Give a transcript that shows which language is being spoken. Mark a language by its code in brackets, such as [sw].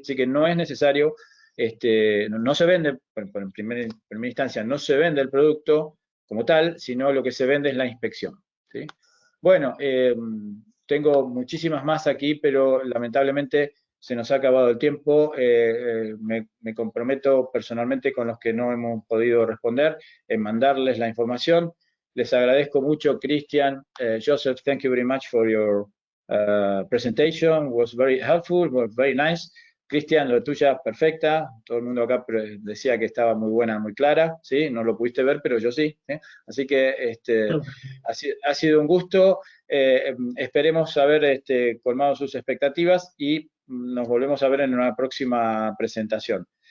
[es] Así que no es necesario, no se vende, en primera instancia, no se vende el producto como tal, sino lo que se vende es la inspección, ¿sí? Bueno, tengo muchísimas más aquí, pero lamentablemente se nos ha acabado el tiempo. Me comprometo personalmente con los que no hemos podido responder en mandarles la información. Les agradezco mucho, [en] Christian, Joseph, thank you very much for your presentation. It was very helpful, was very nice. [es] Cristian, lo tuya perfecta. Todo el mundo acá decía que estaba muy buena, muy clara, ¿sí? No lo pudiste ver, pero yo sí, ¿eh? Así que ha sido un gusto. Esperemos haber colmado sus expectativas y nos volvemos a ver en una próxima presentación.